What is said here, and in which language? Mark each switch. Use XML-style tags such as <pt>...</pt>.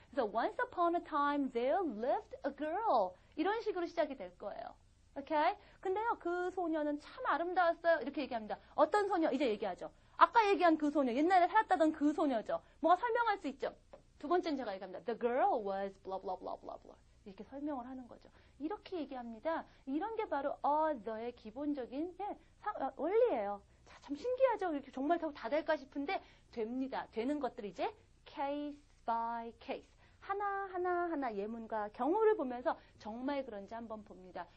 <en>그래서 once upon a time there lived a girl.</en> <ko>이런 식으로 시작이 될 거예요. 오케이? 근데요, 그 소녀는 참 아름다웠어요. 이렇게 얘기합니다. 어떤 소녀? 이제 얘기하죠. 아까 얘기한 그 소녀, 옛날에 살았다던 그 소녀죠. 뭐가 설명할 수 있죠? 두 번째는 제가 얘기합니다.</ko> <en>The girl was blah blah blah blah blah.</en> <ko>이렇게 설명을 하는 거죠. 이렇게 얘기합니다. 이런 게 바로 other의 기본적인 원리예요. 자, 참 신기하죠? 이렇게 정말 다 될까 싶은데 됩니다. 되는 것들 이제 case by case. 하나 예문과 경우를 보면서 정말 그런지 한번 봅니다.</ko>